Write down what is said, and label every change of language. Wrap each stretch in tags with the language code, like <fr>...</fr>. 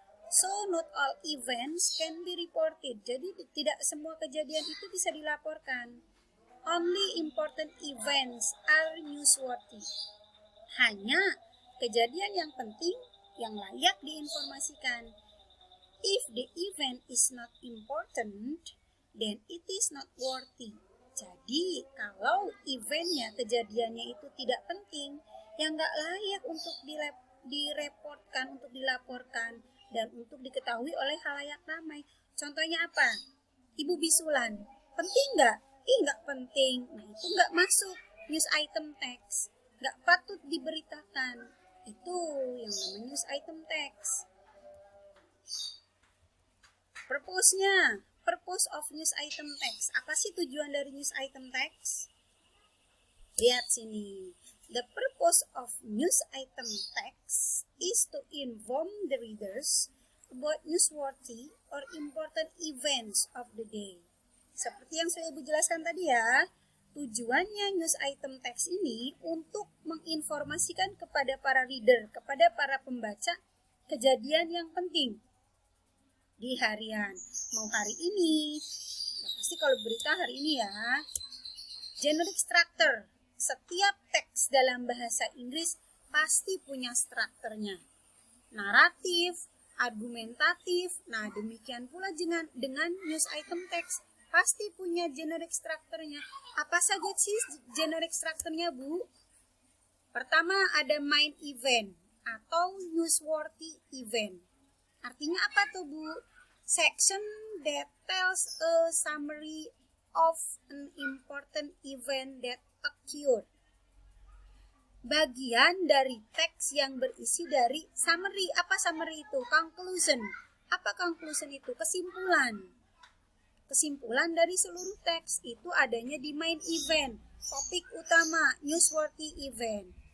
<en>So not all events can be reported.</en> <id>Jadi tidak semua kejadian itu bisa dilaporkan.</id> <en>Only important events are newsworthy.</en> <id>Hanya kejadian yang penting yang layak diinformasikan.</id> <en>If the event is not important, then it is not worthy.</en> <id>Jadi kalau eventnya, kejadiannya itu tidak penting, yang nggak layak untuk direpotkan, untuk dilaporkan, dan untuk diketahui oleh khalayak ramai. Contohnya apa? Ibu bisulan, penting nggak? Nggak penting. Nah itu nggak masuk news item text, nggak patut diberitakan. Itu yang namanya news item text.</id> <en>Purpose of news item text.</en> <id>Apa sih tujuan dari news item text? Lihat sini.</id> <en>The purpose of news item text is to inform the readers about newsworthy or important events of the day.</en> <id>Seperti yang saya Ibu jelaskan tadi ya, tujuannya news item text ini untuk menginformasikan kepada para reader, kepada para pembaca, kejadian yang penting di harian. Mau hari ini, ya pasti kalau berita hari ini ya. Generic structure, setiap teks dalam bahasa Inggris pasti punya strukturnya. Naratif, argumentatif, nah demikian pula dengan news item text. Pasti punya generic structure-nya. Apa saja sih generic structure-nya, Bu? Pertama ada main event atau newsworthy event. Artinya apa tuh, Bu?</id> <en>Section that tells a summary of an important event that occurred.</en> <id>Bagian dari teks yang berisi dari summary. Apa summary itu? Conclusion. Apa conclusion itu? Kesimpulan. Kesimpulan dari seluruh teks itu adanya di main event, topik utama, newsworthy event.</id>